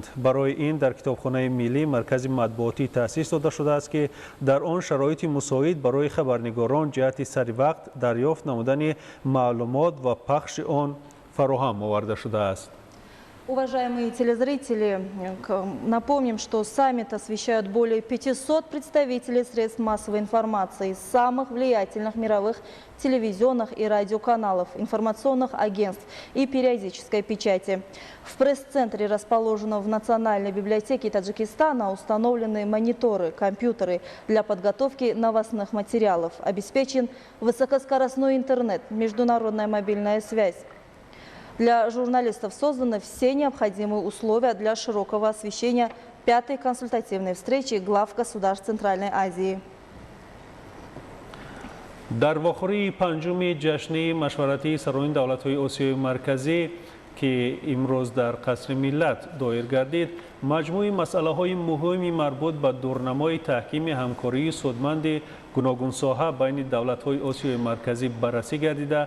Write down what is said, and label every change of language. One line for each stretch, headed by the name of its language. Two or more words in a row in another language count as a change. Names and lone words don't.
Tajik: برای این در کتابخانه ملی مرکز مطبوعاتی تأسیس داده شده است که در آن شرایط مساعد برای خبرنگاران جهت سری وقت دریافت نمودن معلومات و پخش آن فراهم آورده شده است.
Russian: Уважаемые телезрители, напомним, что саммит освещают более 500 представителей средств массовой информации из самых влиятельных мировых телевизионных и радиоканалов, информационных агентств и периодической печати. В пресс-центре, расположенном в Национальной библиотеке Таджикистана, установлены мониторы, компьютеры для подготовки новостных материалов. Обеспечен высокоскоростной интернет, международная мобильная связь. Для журналистов созданы все необходимые условия для широкого освещения пятой консультативной встречи глав государств Центральной Азии.
Tajik: در واخوری پنجم جشن مشورتی سران دولت‌های آسیای مرکزی که امروز در قصر ملت دایر گردید، مجموعه مسائل مهمی مربوط به دورنمای تحکیم همکاری سودمند گوناگون ساحه بین دولت‌های آسیای مرکزی بررسی گردیده.